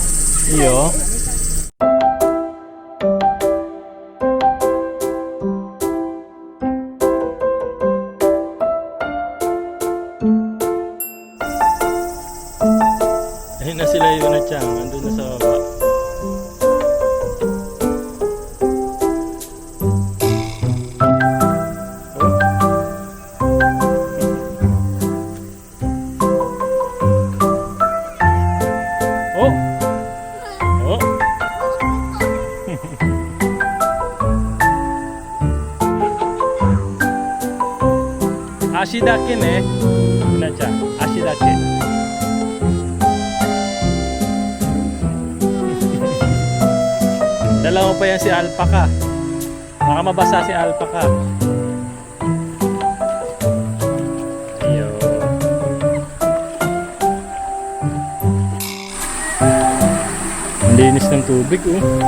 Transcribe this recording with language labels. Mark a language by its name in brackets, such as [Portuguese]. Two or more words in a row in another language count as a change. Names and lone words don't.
[Filipino] Iyo. Ayun na sila yun na Chang. Andun na sa baba. Oh! Oh! [Japanese] 足だけね. Yuna-chan, 足だけ. [Filipino] Dala mo pa yan si Alpaca. Baka mabasa si Alpaca. Iyo. Ang linis ng tubig, oh.